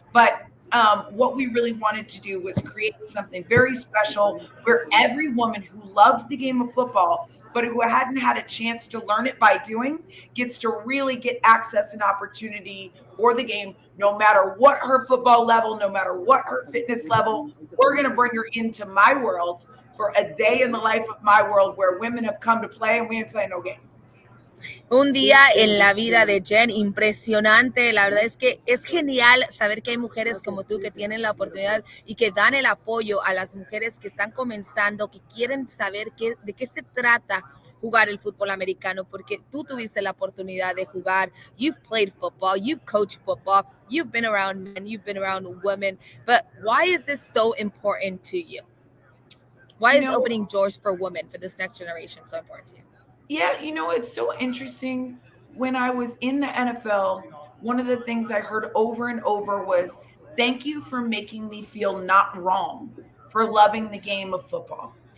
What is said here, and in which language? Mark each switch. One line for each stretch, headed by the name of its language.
English: But what we really wanted to do was create something very special where every woman who loved the game of football, but who hadn't had a chance to learn it by doing, gets to really get access and opportunity for the game, no matter what her football level, no matter what her fitness level. We're going to bring her into my world for a day in the life of my world where women have come to play and we ain't playing no games.
Spanish: Un día en la vida de Jen impresionante. La verdad es que es genial saber que hay mujeres como tú que tienen la oportunidad y que dan el apoyo a las mujeres que están comenzando, que quieren saber de qué se trata jugar el fútbol americano, porque tú tuviste la oportunidad de jugar.
English: You've played football, you've coached football, you've been around men, you've been around women. But why is this so important to you? Why is opening doors for women, for this next generation, so important to you? Yeah, it's so interesting. When I was in the NFL, one of the things I heard over and over was, thank you for making me feel not wrong for loving the game of football.